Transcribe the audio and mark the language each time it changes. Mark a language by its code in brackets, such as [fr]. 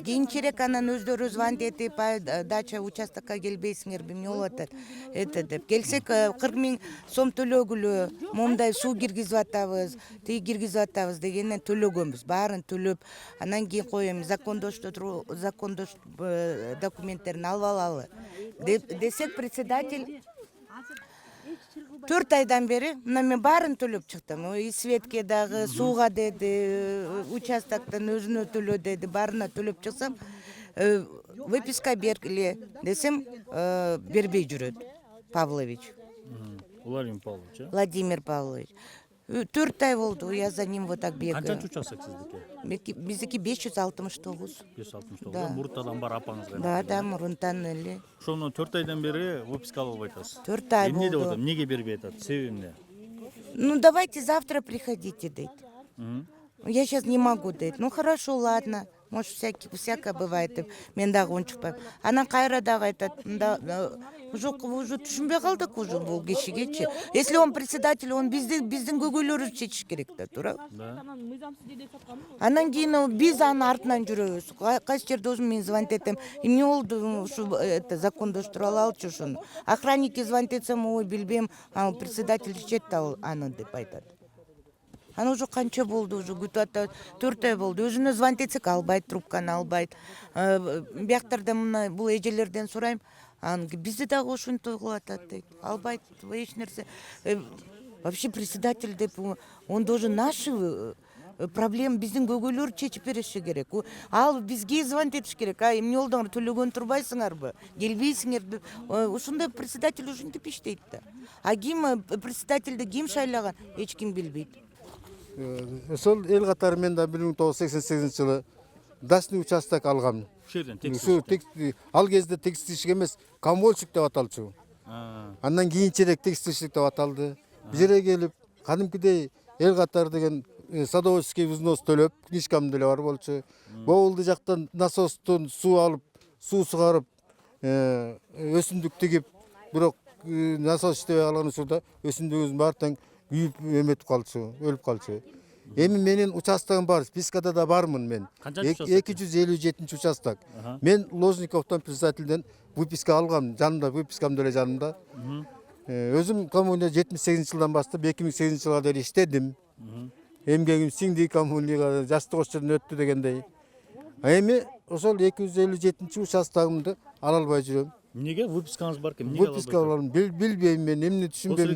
[ky] Кийинчерээк анан өздөрү звонить этип дача участокко келбейсиңерби эмне болуп атат деп келсек 40 000 сом төлөгүлө, момундай суу киргизип атабыз, тиги киргизип атабыз дегенден төлөгөнбүз, баарын төлөп, анан кийин коем закондош документтерин алып алалы десек, председатель 4 айдан бери мына мен баарын төлөп чыктым. И светке дагы, сууга деди, участоктон өзүнө төлө деди, баарына төлөп чыксам, выписка бергиле десем, бербей жүрөт Павлович. Владимир Павлович, э? Владимир Павлович. 4 ай болду, [ru] я за ним вот так бегаю. [ky] Канчанчы участок сиздики? Биздики 569. 569. [ru] Да. [ky] Муртадан бар апаңызга. Да, мурунтан эле. Ошону 4 айдан бери выписка алып атасыз. 4 ай Эмне деп болду. атат? Эмнеге бербей атат? Себеби эмне? [ru] Ну, давайте завтра приходите, дейт. Я сейчас не могу, дейт. Ну, хорошо, ладно. Может, всякое бывает, деп. [ky] Мен дагы унчукпайм. Анан кайра дагы айтат, уже түшүнбөй калдык уже бул кишигечи. [ru] Если он председатель, он [ky] биздин көйгөйлөрүбүздү чечиш керек да, туура. Анан кийин биз анын артынан жүрөбүз. Кайсы жерде өзүм мен звонить этем. Эмне болду, ушу закондоштуруп алалычы ушуну. Охранникке звонить этсем, ой, билбейм, председатель чечет да аны деп айтат. Аны уже канча болду, уже күтүп атат, 4 ай болду. Өзүнө звонить этсек албайт, трубканы албайт. Бияктарда мына бул эжелерден сурайм, бизди дагы ушинтип кылып атат дейт. Албайт, эч нерсе. Вообще председатель деп, [ru] он должен наши проблема, [ky] биздин көйгөйлөрдү чечип бериши керек. Ал бизге звонить этиш керек. Эмне болдуңар, төлөгөн турбайсыңарбы? Келбейсиңер деп. Ушундай председатель ушинтип иштейт да. А ким председательди ким шайлаган, эч ким билбейт. Ошол эл катары мен да 1988-жылы дачный участок алгам. Ушул жерден Ушу ал кезде текстильщик эмес, коммунальщик деп аталчу. Андан кийинчерээк текстильщик деп аталды. Бул жерге келип, кадимкидей эл катары деген садоводческий взнос төлөп, книжкам деле бар болчу. Боулду жактан насостон суу алып, суу сугарып, өсүмдүк тигип, бирок насос иштебей калган учурда өсүмдүгүбүздүн баары тең күйүп эметип калчу, өлүп калчу. Эми менин участогум бар, спискада да бармын мен. 257 участок. Мен Ложниковдон председательден выписка алгам, жанымда выпискам деле жанымда. Өзүм коммуна 78-жылдан баштап 2008-жылга дейин иштедим. Эмгегим сиңди коммунага жаштык ошчодон өттү дегендей. Эми ошол 257 участогумду ала албай жүрөм. Эмнеге выпискаңыз бар экен? Эмнеге Выписка алам, билбейм мен, эмне түшүнбөйм.